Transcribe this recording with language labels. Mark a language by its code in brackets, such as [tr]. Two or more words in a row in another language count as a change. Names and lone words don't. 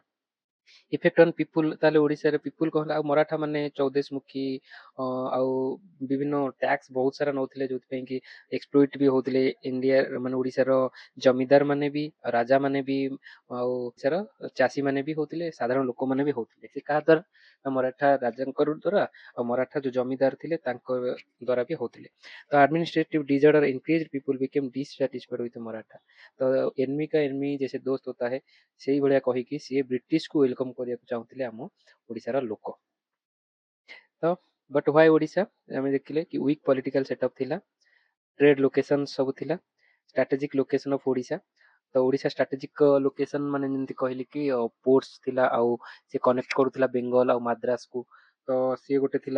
[en] effect on people, [or] ତାହେଲେ ଓଡ଼ିଶାରେ ପିପୁଲ କହିଲେ ଆଉ ମରାଠା ମାନେ ଚୌଦେଶ ମୁଖୀ ଆଉ ବିଭିନ୍ନ ଟ୍ୟାକ୍ସ ବହୁତ ସାରା ନଉଥିଲେ, ଯୋଉଥିପାଇଁ କି ଏକ୍ସପ୍ଲୋଇଟ ବି ହଉଥିଲେ ଇଣ୍ଡିଆ ମାନେ ଓଡ଼ିଶାର ଜମିଦାର ମାନେ ବି, ରାଜା ମାନେ ବି, ଆଉ ଓଡ଼ିଶାର ଚାଷୀ ମାନେ ବି ହଉଥିଲେ, ସାଧାରଣ ଲୋକମାନେ ବି ହଉଥିଲେ। ସେ କାହା ଦ୍ୱାରା? ମରାଠା ରାଜାଙ୍କ ଦ୍ୱାରା, ଆଉ ମରାଠା ଯୋଉ ଜମିଦାର ଥିଲେ ତାଙ୍କ ଦ୍ୱାରା ବି ହଉଥିଲେ। [en] ତ administrative disorder increase, people became dissatisfied with Maratha. [hi] ତ ଏନମି का एनमी जैसे दोस्त होता है, [or] ସେଇଭଳିଆ କହିକି ସିଏ ବ୍ରିଟିଶକୁ ୱେଲକମ୍ କରିବାକୁ ଚାହୁଁଥିଲେ ଆମ ଓଡ଼ିଶାର ଲୋକ। ତ [en] but why Odisha, [or] ଆମେ ଦେଖିଲେ କି [en] weak political setup [or] ଥିଲା, [en] trade location [or] ସବୁ ଥିଲା, [en] strategic location of Odisha. [or] ତ ଓଡ଼ିଶା [en] strategic location [or] ମାନେ ଯେମିତି କହିଲି କି ପୋର୍ଟସ୍ ଥିଲା, ଆଉ ସେ କନେକ୍ଟ କରୁଥିଲା ବେଙ୍ଗଲ ଆଉ ମାଦ୍ରାସକୁ, ତ ସିଏ ଗୋଟେ ଥିଲା।